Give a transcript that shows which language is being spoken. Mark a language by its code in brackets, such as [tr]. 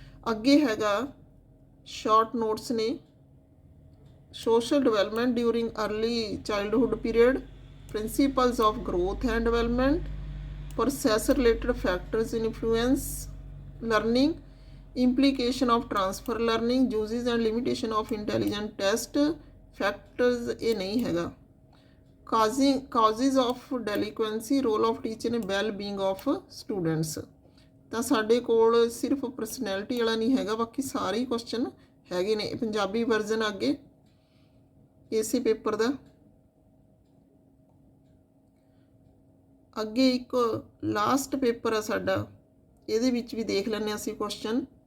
[en] ਅੱਗੇ ਹੈਗਾ short notes ਨੇ social development during early childhood period, principles of growth and development, process related factors influence learning, implication of transfer learning, uses and limitation of intelligent test factors, [pa] ਇਹ ਨਹੀਂ ਹੈਗਾ। [en] causes of delinquency, role of teacher and well being of students। [pa] ਤਾਂ ਸਾਡੇ ਕੋਲ ਸਿਰਫ personality ਵਾਲਾ ਨਹੀਂ ਹੈਗਾ, ਬਾਕੀ ਸਾਰੇ ਹੀ ਕੁਐਸਚਨ ਹੈਗੇ ਨੇ। ਪੰਜਾਬੀ ਵਰਜ਼ਨ ਅੱਗੇ ਇਸੇ ਪੇਪਰ ਦਾ। ਅੱਗੇ ਇੱਕ ਲਾਸਟ ਪੇਪਰ ਆ ਸਾਡਾ, ਇਹਦੇ ਵਿੱਚ ਵੀ ਦੇਖ ਲੈਂਦੇ ਹਾਂ ਅਸੀਂ ਕੁਐਸਚਨ।